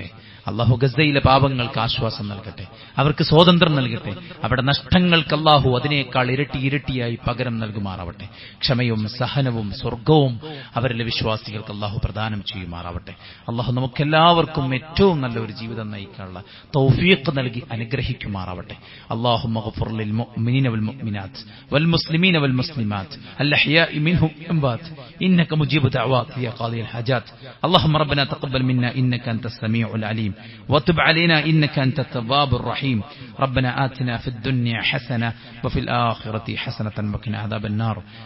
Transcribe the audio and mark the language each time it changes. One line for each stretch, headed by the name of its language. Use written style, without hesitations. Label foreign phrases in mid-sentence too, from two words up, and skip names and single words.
Malayalam: അള്ളാഹു ഗസയിലെ പാവങ്ങൾക്ക് ആശ്വാസം നൽകട്ടെ, അവർക്ക് സ്വാതന്ത്ര്യം നൽകട്ടെ. അവരുടെ നഷ്ടങ്ങൾക്ക് അള്ളാഹു അതിനേക്കാൾ ഇരട്ടിയായി പകരം നൽകുമാറാവട്ടെ. ക്ഷമയും സഹനവും സ്വർഗവും അവരിലെ വിശ്വാസികൾക്ക് അള്ളാഹു പ്രദാനം ചെയ്യുമാറാവട്ടെ. അള്ളാഹു നമുക്കെല്ലാവർക്കും ഏറ്റവും നല്ല ഒരു ജീവിതം നയിക്കാനുള്ള തൗഫീഖ് നൽകി അനുഗ്രഹിക്കുമാറാവട്ടെ.
Arabic: اللهم اغفر للمؤمنين والمؤمنات والمسلمين والمسلمات الأحياء منهم والأموات إنك مجيب دعوات يا قاضي الحاجات. اللهم ربنا تقبل منا إنك أنت السميع العليم وتب علينا إنك أنت التواب الرحيم. ربنا آتنا في الدنيا حسنة وفي الآخرة حسنة وقنا عذاب النار.